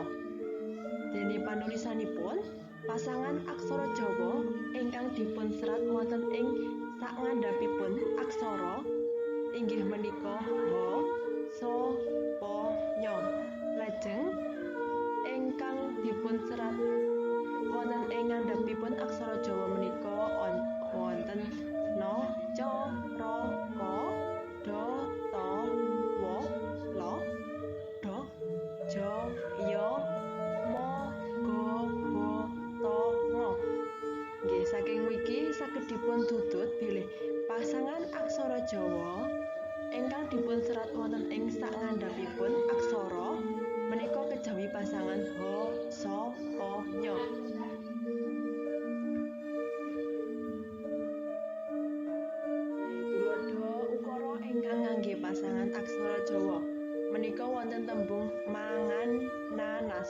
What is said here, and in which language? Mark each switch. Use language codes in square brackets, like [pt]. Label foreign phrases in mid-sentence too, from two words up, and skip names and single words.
[jv] Dene panulisanipun pasangan aksara Jawa ingkang dipun serat wonten ing sakngandhapipun aksara inggih menika ha, sa, pa, nya. Lajeng ingkang dipun serat wonten ing ngandhapipun aksara Jawa menika wonten na, ca, ra, ka, da, ta, wa, la, da, ja, ya, ma, ga, ba, ta, nga. Nggih, saking mriki saged dipun tutut bilih pasangan aksara Jawa ingkang dipun serat wonten ing sakngandhapipun aksara menika kejawi pasangan ha, sa, pa, nya. Tuladha ukara ingkang ngangge pasangan aksara Jawa menika wonten tembung mangan nanas.